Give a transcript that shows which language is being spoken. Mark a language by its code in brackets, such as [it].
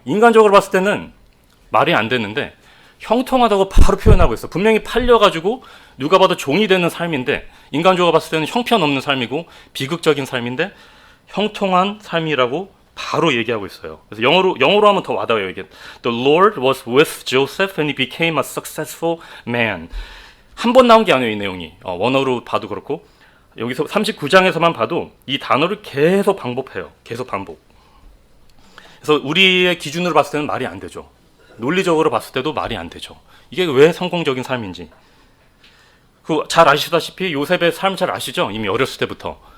[ko] 인간적으로 봤을 때는 말이 안 되는데 형통하다고 바로 표현하고 있어. 분명히 팔려가지고 누가 봐도 종이 되는 삶인데 인간적으로 봤을 때는 형편없는 삶이고 비극적인 삶인데 형통한 삶이라고 바로 얘기하고 있어요. 그래서 영어로 하면 더 와닿아요. 이게 [en] The Lord was with Joseph and he became a successful man. [ko] 한 번 나온 게 아니에요, 이 내용이. 원어로 봐도 그렇고 여기서 39장에서만 봐도 이 단어를 계속 반복해요. 계속 반복. 그래서 우리의 기준으로 봤을 때는 말이 안 되죠. 논리적으로 봤을 때도 말이 안 되죠. 이게 왜 성공적인 삶인지. 잘 아시다시피 요셉의 삶 잘 아시죠? 이미 어렸을 때부터.